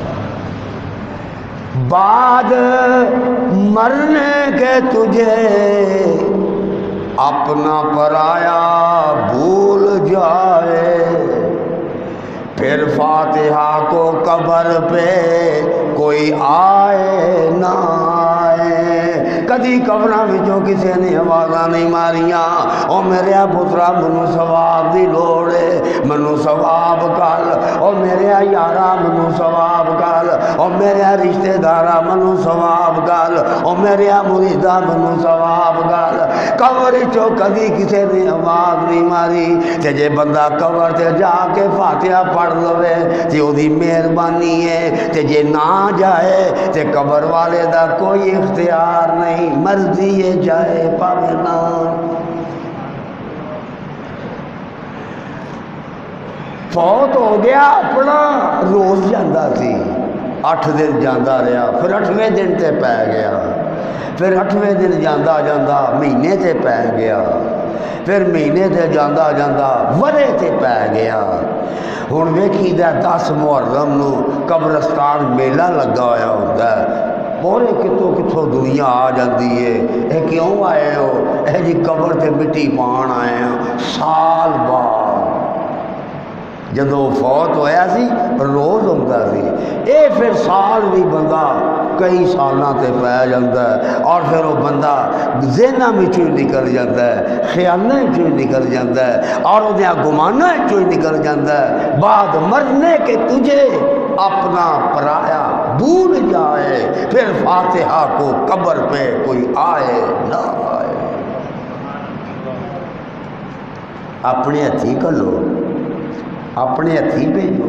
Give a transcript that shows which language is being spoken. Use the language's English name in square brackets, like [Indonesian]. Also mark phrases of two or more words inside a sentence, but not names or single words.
[Urdu] بعد مرنے کے تجھے اپنا پرایا بھول جائے، پھر فاتحہ کو قبر پہ کوئی آئے نہ آئے۔ [Punjabi] کدی قبراں وچوں کسے نے آوازاں نہیں ماریاں او میرے پترا منو ثواب دی لوڑ ہے، منو ثواب کر، او میرے یارا منو ثواب کر، او میرے رشتہ دارا منو ثواب کر، او میرے مریدا منو ثواب کر۔ قبر وچوں کدی کسے نے آواز نہیں ماری تے جے بندہ قبر تے جا کے فاتحہ پڑھ لوے تے او دی مہربانی ہے، تے جے نہ جائے تے قبر والے دا کوئی اختیار نہیں، مرضی ہے جائے پاوے نہ۔ فوت ہو گیا اپنا روز جاندہ سی، 8 دن جاندہ رہا، پھر 8ویں دن تے پہ گیا، پھر 8ویں دن جاندہ جاندہ مہینے تے پہ گیا، پھر مہینے تے جاندہ جاندہ ورے تے پہ گیا۔ ہن ویکھی دا 10 محرم نو قبرستان میلہ لگا ہویا [Urdu] ہوتا ہے، [Punjabi] پورے کتوں دنیا آ جاندی ہے، اے کیوں آئے ہو؟ اے جی قبر تے مٹی پان آئے ہیں۔ سال بعد جدو فوت ہویا سی روز ہوتا سی، اے پھر سال بھی بندہ کئی سالاں تے پہ جاتا ہے، [Urdu] اور پھر وہ بندہ [Punjabi] ذہناں وچوں نکل جاتا ہے، خیالاں وچوں نکل جاتا ہے، [Urdu] اور وہ [Punjabi] گماناں وچوں نکل جاتا ہے۔ [Urdu] بعد مرنے کے تجھے اپنا پرایا بھول جائے، پھر فاتحہ کو قبر پہ کوئی آئے نہ آئے۔ [Punjabi] اپنے ہتھی کلو، اپنے ہتھی بھیجو۔